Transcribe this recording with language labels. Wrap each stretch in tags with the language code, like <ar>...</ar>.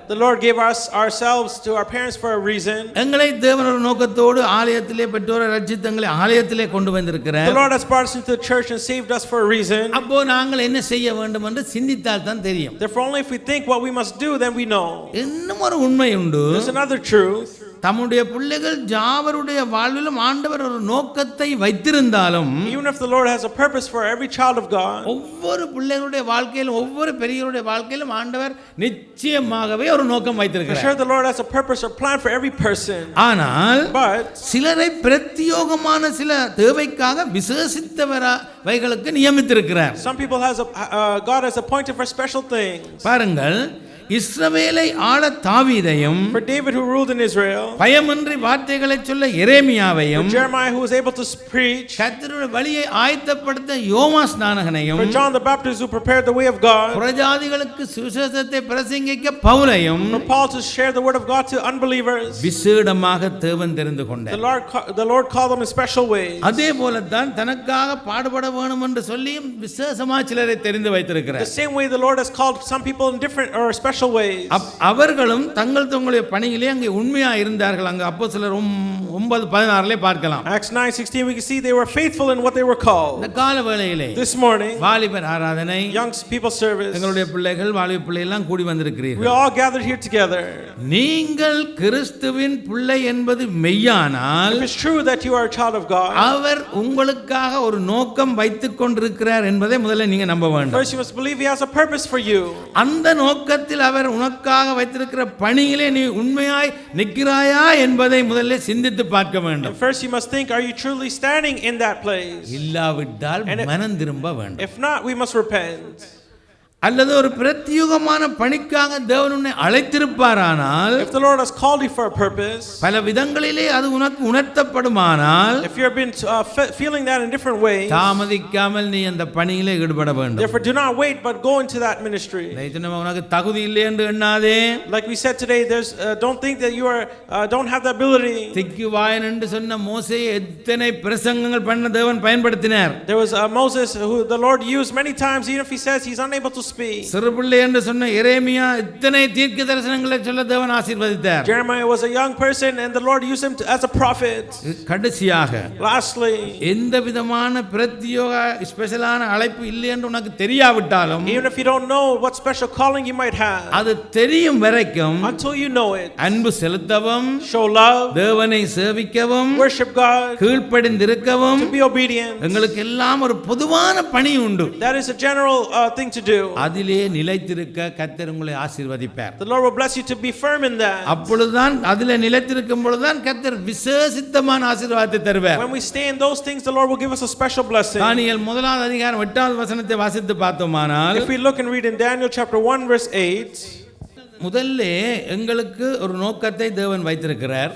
<en>The Lord gave us ourselves to our parents for a reason.</en> <ta>எங்களை தேவன் ஒரு நோக்கத்தோடு ஆலயத்திலே பெற்றோரை ரட்சித்து எங்களை ஆலயத்திலே கொண்டு வந்திருக்கிறார்.</ta> <en>The Lord has brought us into the church and saved us for a reason.</en> <ta>அப்போ நாங்கள் என்ன செய்ய வேண்டும் என்று சிந்தித்தால் தான் தெரியும்.</ta> <en>Therefore only if we think what we must do, then we know.</en> <ta>இன்னும் ஒரு உண்மை உண்டு.</ta> <en>There's another truth.</en> <ta>தம்முடைய பிள்ளைகள் யாவருடைய வாழ்விலும் ஆண்டவர் ஒரு நோக்கத்தை வைத்திருந்தாலும்,</ta> <en>even if the Lord has a purpose for every child of God,</en> <ta>ஒவ்வொரு பிள்ளைகளுடைய வாழ்க்கையிலும் ஒவ்வொரு பெரியவருடைய வாழ்க்கையிலும் ஆண்டவர் நிச்சயமாகவே ஒரு நோக்கம் வைத்திருக்கிறார்.</ta> <en>sure the Lord has a purpose or plan for every person.</en> <ta>ஆனால்</ta> <en>but</en> <ta>சிலரை பிரத்யோகமான சில தேவைக்காக விசேஷித்தவர்களுக்கு நியமித்திருக்கிறார்.</ta> <en>some people God has appointed for special things.</en> <ta>பாருங்கள், இஸ்ரவேலை ஆள தாவீதையும்,</ta> <en>for David who ruled in Israel,</en> <ta>பயமின்றி வார்த்தைகளை சொல்ல எரேமியாவையும்,</ta> <en>for Jeremiah who was able to preach,</en> <ta>கர்த்தருடைய வழியை ஆயத்தப்படுத்த யோவான் ஸ்நானகனையும்,</ta> <en>for John the Baptist who prepared the way of God,</en> <ta>புறஜாதிகளுக்கு சுவிசேஷத்தை பிரசங்கிக்க பவுலையும்,</ta> <en>for Paul to share the word of God to unbelievers,</en> <ta>விசேடமாக தேவன் தெரிந்து கொண்டார்.</ta> <en>the Lord called them in special ways.</en> <ta>அதே போலத்தான் தனக்காக பாடுபட வேண்டும் என்று சொல்லியும் விசேஷமாக சிலரை தெரிந்து வைத்திருக்கிறார்.</ta> <en>the same way the Lord has called some people in different or special ways.</en> <ta>அவர்களும் தங்களுடைய பணியிலே அங்கே உண்மையாக இருந்தார்கள். அங்கே அப்போஸ்தலர் 9:16 பார்க்கலாம்.</ta> <en>Acts 9:16 we can see they were faithful in what they were called.</en> <ta>இந்த கால வேளையிலே</ta> <en>this morning</en> <ta>வாலிபர் ஆராதனை,</ta> <en>young people service,</en> <ta>எங்களுடைய பிள்ளைகள் வாலிப பிள்ளைகள் எல்லாம் கூடி வந்திருக்கிறீர்கள்.</ta> <en>we all gathered here together.</en> <ta>நீங்கள் கிறிஸ்துவின் பிள்ளை என்பது மெய்யானால்,</ta> <en>if it's true that you are a child of God,</en> <ta>அவர் உங்களுக்காக ஒரு நோக்கம் வைத்துக் கொண்டிருக்கிறார் என்பதை முதல்ல நீங்க நம்ப வேண்டும்.</ta> <en>first you must believe he has a purpose for you.</en> <ta>அந்த நோக்கத்தில் அவர் உனக்காக வைத்திருக்கிற பணியிலே நீ உண்மையாய் நிற்கிறாயா என்பதை முதல்ல சிந்தித்து பார்க்க வேண்டும்.</ta> <en>first you must think, are you truly standing in that place?</en> <ta>இல்லாவிட்டால் மனம் திரும்ப வேண்டும்.</ta> <en>if not, we must repent.</en> <ta>அல்லது ஒரு பிரத்யேகமான பணிக்காக தேவன் உன்னை அழைத்திருப்பாரானால்,</ta> <en>if the Lord has called you for a purpose,</en> <ta>பல விதங்களிலே அது உனக்கு உணர்த்தப்படுமானால்,</ta> <en>if you have been feeling that in different ways,</en> <ta>தாமதிக்காமல் நீ அந்த பணியிலே ஈடுபட வேண்டும்.</ta> <en>therefore do not wait but go into that ministry.</en> <ta>உனக்கு தகுதி இல்லை என்று எண்ணாதே.</ta> <en>like we said today, there's don't think that you are don't have the ability.</en> <ta>திக்குவாயன் என்று சொன்ன மோசேயை எத்தனை பிரசங்கங்கள் பண்ண தேவன் பயன்படுத்தினார்.</ta> <en>there was Moses who the Lord used many times, even if he says he's unable to speak.</en> <ta>சிறுபிள்ளை என்று சொன்ன எரேமியா இத்தனை தீர்க்க தரிசனங்களை சொல்ல தேவன் ஆசீர்வதித்தார்.</ta> <en>Jeremiah was a young person and the Lord used him as a prophet.</en> <ta>கடைசியாக,</ta> <en>lastly,</en> <ta>எந்த விதமான பிரத்யேக ஸ்பெஷலான அழைப்பு இல்லை என்று உனக்கு தெரியாவிட்டாலும்,</ta> <en>even if you don't know what special calling you might have,</en> <ta>அது தெரியும் வரைக்கும்</ta> <en>until you know it,</en> <ta>அன்பு செலுத்தவும்,</ta> <en>show love,</en> <ta>தேவனை சேவிக்கவும்,</ta> <en>worship God,</en> <ta>கீழ்ப்படிந்திருக்கவும்,</ta> <en>to be obedient.</en> <ta>எங்களுக்கு எல்லாம் ஒரு பொதுவான பணி உண்டு.</ta> <en>that is a general thing to do.</en> <ta>அதிலே நிலைத்திருக்க கர்த்தர் உங்களை ஆசீர்வதிப்பார்.</ta> <en>the Lord will bless you to be firm in that.</en> <ta>அப்பொழுதுதான் அதிலே நிலைத்திருக்கும் பொழுதுதான் கர்த்தர் விசேஷித்தமான ஆசீர்வாதத்தை தருவார்.</ta> <en>when we stay in those things, the Lord will give us a special blessing.</en> <ta>தானியேல் 1:8 வசனத்தை வாசித்து பார்த்தோமானால்,</ta> <en>if we look and read in Daniel chapter 1 verse 8,</en> <ta>முதல்ல எங்களுக்கு ஒரு நோக்கத்தை தேவன் வைத்திருக்கிறார்.</ta>